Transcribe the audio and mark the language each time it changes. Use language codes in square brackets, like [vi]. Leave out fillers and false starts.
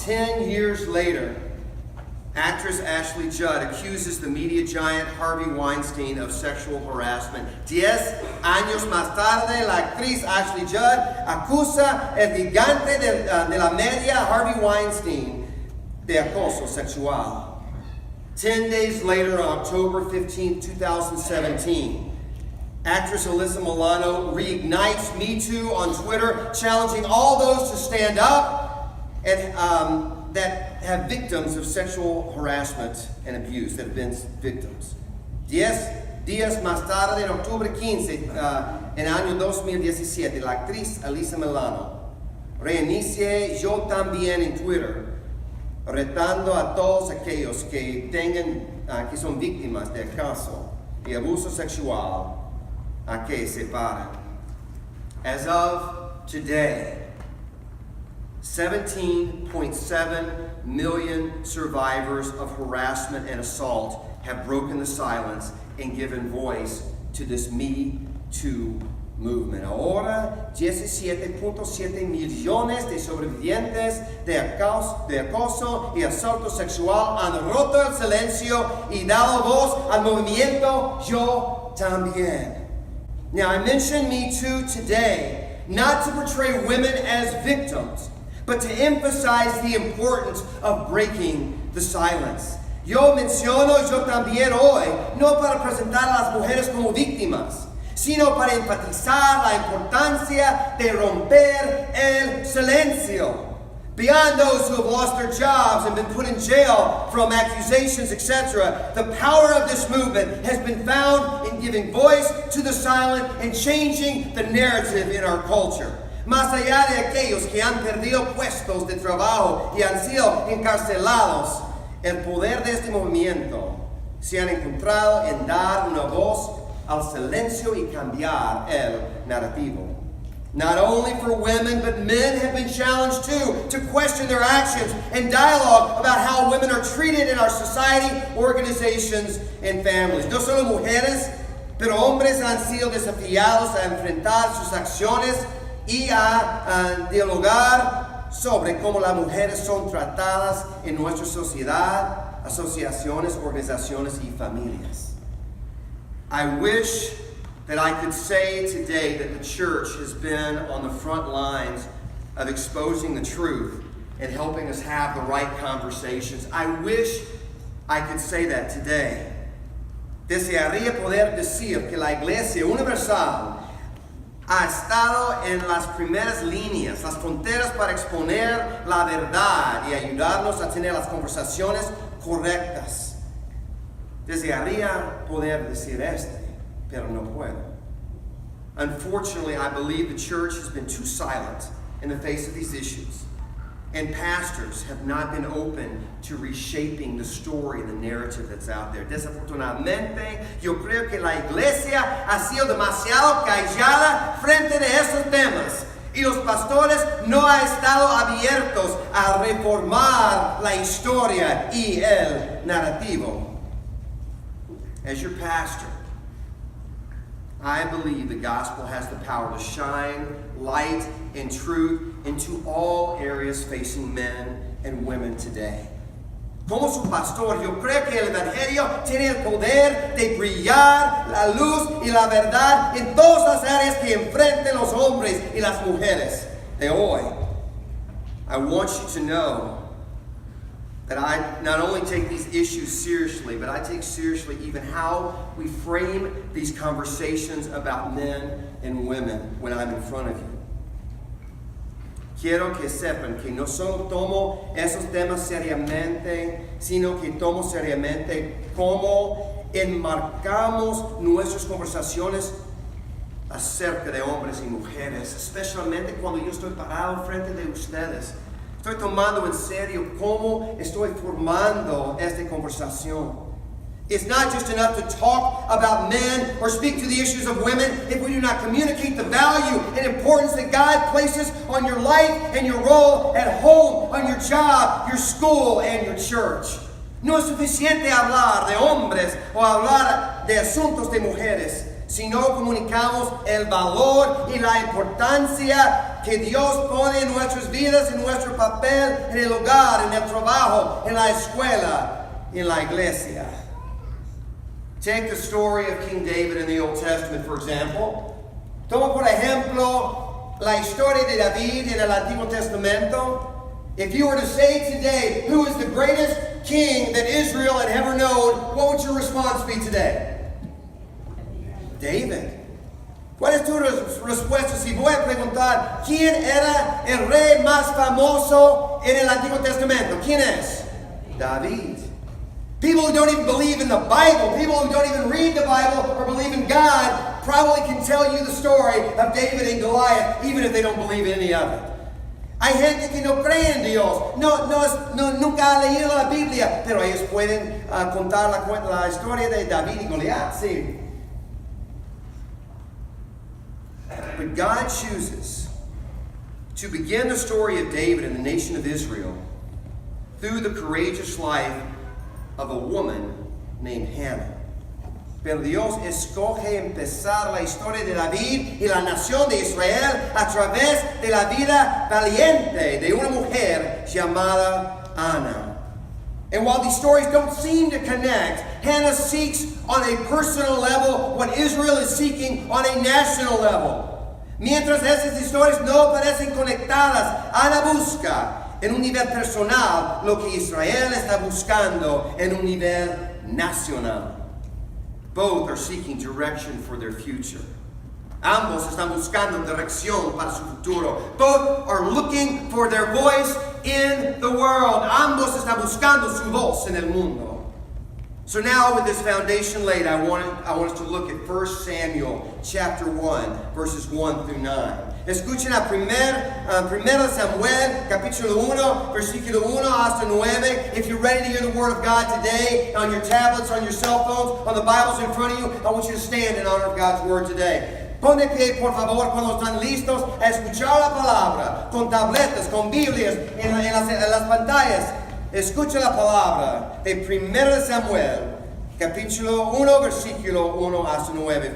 [en] 10 years later, actress Ashley Judd accuses the media giant Harvey Weinstein of sexual harassment. [es] 10 años más tarde, la actriz Ashley Judd acusa el gigante de la media Harvey Weinstein de acoso sexual. [en] 10 days later, on October 15, 2017, actress Alyssa Milano reignites Me Too on Twitter, challenging all those to stand up and that have victims of sexual harassment and abuse, that have been victims. [es] 10 días más tarde, en octubre 15, en año 2017, la actriz Alyssa Milano reinicia Yo También en Twitter, retando a todos aquellos que son víctimas de acoso y abuso sexual a que se paren. [en] As of today, 17.7 million survivors of harassment and assault have broken the silence and given voice to this Me Too movement. [es] Ahora, 17.7 millones de sobrevivientes de acoso y asalto sexual han roto el silencio y dado voz al movimiento Yo También. [en] Now, I mention Me Too today not to portray women as victims, but to emphasize the importance of breaking the silence. [es] Yo menciono yo también hoy, no para presentar a las mujeres como víctimas, sino para enfatizar la importancia de romper el silencio. [en] Beyond those who have lost their jobs and been put in jail from accusations, etc., the power of this movement has been found in giving voice to the silent and changing the narrative in our culture. [es] Más allá de aquellos que han perdido puestos de trabajo y han sido encarcelados, el poder de este movimiento se han encontrado en dar una voz al silencio y cambiar el narrativo. [en] Not only for women, but men have been challenged too to question their actions and dialogue about how women are treated in our society, organizations, and families. [es] No solo mujeres, pero hombres han sido desafiados a enfrentar sus acciones y a dialogar sobre cómo las mujeres son tratadas en nuestra sociedad, asociaciones, organizaciones y familias. [en] I wish that I could say today that the church has been on the front lines of exposing the truth and helping us have the right conversations. I wish I could say that today. [es] Desearía poder decir que la Iglesia Universal ha estado en las primeras líneas, las fronteras para exponer la verdad y ayudarnos a tener las conversaciones correctas. Desearía poder decir pero no puedo. [en] Unfortunately, I believe the church has been too silent in the face of these issues, and pastors have not been open to reshaping the story and the narrative that's out there. [es] Desafortunadamente, yo creo que la iglesia ha sido demasiado callada frente de esos temas, y los pastores no han estado abiertos a reformar la historia y el narrativo. [en] As your pastor, I believe the gospel has the power to shine light and truth into all areas facing men and women today. [es] Como su pastor, yo creo que el evangelio tiene el poder de brillar la luz y la verdad en todas las áreas que enfrenten los hombres y las mujeres de hoy. [en] I want you to know that I not only take these issues seriously, but I take seriously even how we frame these conversations about men and women when I'm in front of you. [es] Quiero que sepan que no solo tomo esos temas seriamente, sino que tomo seriamente cómo enmarcamos nuestras conversaciones acerca de hombres y mujeres, especialmente cuando yo estoy parado frente de ustedes. Estoy tomando en serio cómo estoy formando esta conversación. [en] It's not just enough to talk about men or speak to the issues of women if we do not communicate the value and importance that God places on your life and your role at home, on your job, your school, and your church. [es] No es suficiente hablar de hombres o hablar de asuntos de mujeres, si no comunicamos el valor y la importancia que Dios pone en nuestras vidas, en nuestro papel, en el hogar, en el trabajo, en la escuela, en la iglesia. [en] Take the story of King David in the Old Testament, for example. [es] Toma por ejemplo la historia de David en el Antiguo Testamento. [en] If you were to say today, who is the greatest king that Israel had ever known, what would your response be today? David. [es] ¿Cuál es tu respuesta si voy a preguntar quién era el rey más famoso en el Antiguo Testamento? ¿Quién es? David. [en] People who don't even believe in the Bible, people who don't even read the Bible or believe in God, probably can tell you the story of David and Goliath, even if they don't believe any of it. [es] Hay gente que no cree en Dios, nunca ha leído la Biblia, pero ellos pueden contar la historia de David y Goliath, sí. [en] But God chooses to begin the story of David and the nation of Israel through the courageous life of a woman named Hannah. [es] Pero Dios escoge empezar la historia de David y la nación de Israel a través de la vida valiente de una mujer llamada Ana. [en] And while these stories don't seem to connect, Hannah seeks on a personal level what Israel is seeking on a national level. [es] Mientras esas historias no parecen conectadas, Ana busca en un nivel personal lo que Israel está buscando en un nivel nacional. [en] Both are seeking direction for their future. [es] Ambos están buscando dirección para su futuro. [en] Both are looking for their voice in the world. [es] Ambos están buscando su voz en el mundo. [en] So now with this foundation laid, I want us to look at 1 Samuel chapter 1, verses 1 through 9. [es] Escuchen a 1 Samuel capítulo 1, versículo 1 hasta 9. [en] If you're ready to hear the word of God today, on your tablets, on your cell phones, on the Bibles in front of you, I want you to stand in honor of God's word today. [es] Pon de pie, por favor, cuando están listos a escuchar la palabra, con tabletas, con Biblias, en las pantallas. Escucha la palabra de 1 Samuel, capítulo 1, versículo 1 hasta 9.